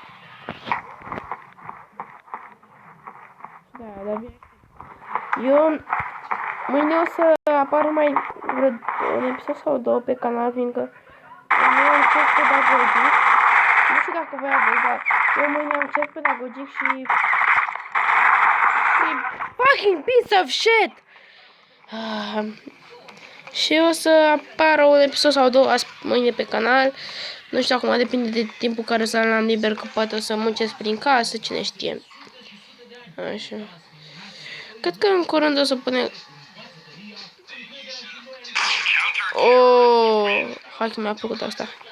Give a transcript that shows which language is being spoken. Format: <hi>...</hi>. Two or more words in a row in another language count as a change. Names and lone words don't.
<ro>Da, dar bine. Eu mâine o să apară mai un episod sau două pe canal, fiindcă eu am cert pedagogic. Nu știu dacă voi aveți, dar eu mâine am cert pedagogic și</ro> <en>fucking piece of shit!</en> <ro>Și o să apară un episod sau două mâine pe canal. Nu știu, acum depinde de timpul care să am liber, că poate o să muncesc prin casă, cine știe. Așa. Cred că în curând o să punem... Oh, hai că mi-a plăcut asta.</ro>